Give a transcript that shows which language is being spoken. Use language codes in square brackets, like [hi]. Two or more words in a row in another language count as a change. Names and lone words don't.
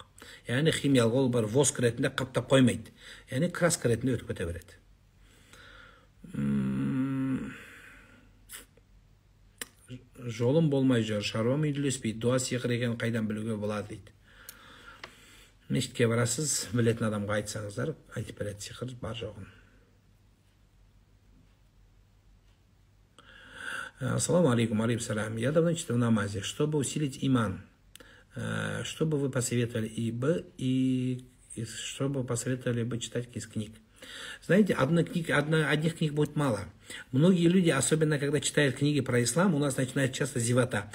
[kk] Яғни химиялық ол бар воск ретінде қаптап қоймайды. Яғни краска ретінде өтіп кете береді. Жолым болмай жүр, шаруам үйлеспейді, дуа сиқыр екенін қайдан білуге болады дейді. Мешітке барасыз, білетін адамға айтсаңыздар, айтып береді сиқыр бар жоғын. [ar] السلام عليكم، عليكم السلام. [ru] Я давно читаю в намазе. Чтобы усилить иман, что бы вы посоветовали чтобы посоветовали бы читать из книг? Знаете, одних книг будет мало. Многие люди, особенно когда читают книги про ислам, у нас начинает часто зевота.